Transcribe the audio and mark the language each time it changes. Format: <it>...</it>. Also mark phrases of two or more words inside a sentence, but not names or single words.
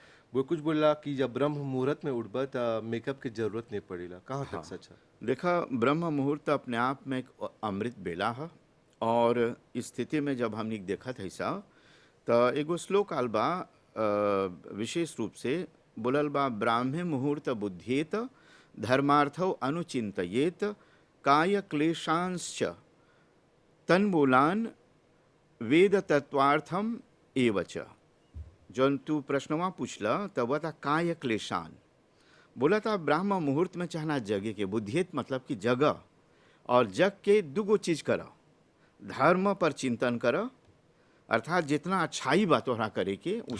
<bho>वो कुछ बोला कि जब ब्रह्म मुहूर्त में उठबा तो मेकअप की जरूरत नहीं पड़ेला। कहाँ तक सच है? देखा, ब्रह्म मुहूर्त अपने आप में एक अमृत बेला है, और इस स्थिति में जब हमने देखा था ऐसा तो एगो श्लोक आल बा विशेष रूप से बोलल बा,</bho> <sa>ब्राह्मे मुहूर्त बुद्ध्येत धर्मार्थो अनुचिंतयेत काय क्लेशांश्च तन्मूलान वेद तत्वार्थम एवच।</sa> <bho>जौन तू प्रश्नवा पूछला तब था</bho> <sa>काय क्लेशान,</sa> <bho>बोला था ब्राह्म मुहूर्त में चाहना जगे के, बुद्धियत मतलब कि जगह, और जग के दुगो चीज कर, धर्म पर चिंतन कर, अर्थात जितना अच्छाई बा तोहरा करे के उ सब</bho>